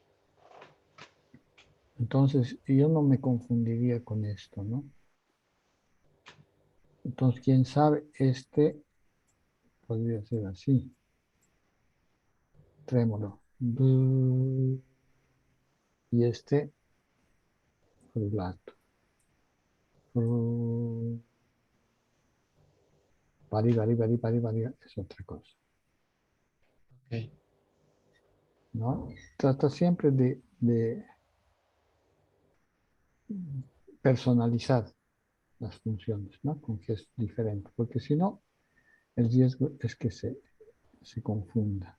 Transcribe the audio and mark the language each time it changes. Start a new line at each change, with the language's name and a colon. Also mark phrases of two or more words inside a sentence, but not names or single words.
Spanish: Entonces, yo no me confundiría con esto, ¿no? Entonces, quién sabe, este podría ser así, trémolo. Y este, frulato. Pari, pari, pari, pari, pari, es otra cosa, Ok. ¿no? Trata siempre de personalizar las funciones, ¿no? Con gestos diferentes, porque si no, el riesgo es que se confunda.